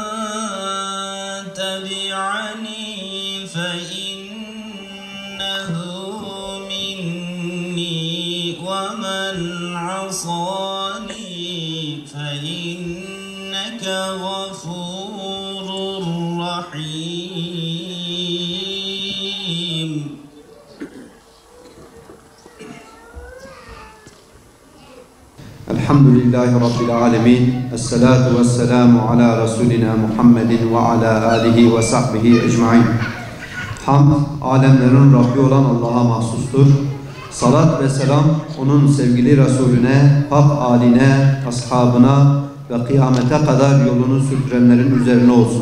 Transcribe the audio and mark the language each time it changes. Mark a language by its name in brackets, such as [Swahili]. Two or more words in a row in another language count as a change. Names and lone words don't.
[Arabic] تبعني فإنه مني ومن عصاني فإنك غفور رحيم. الحمد لله رب العالمين. والصلاة والسلام على رسولنا محمد وعلى آله وصحبه أجمعين. [Turkish] Hamd, alemlerin Rabbi olan Allah'a mahsustur. Salat ve selam onun sevgili Resulüne, hak aline, ashabına ve kıyamete kadar yolunu sürdürenlerin üzerine olsun.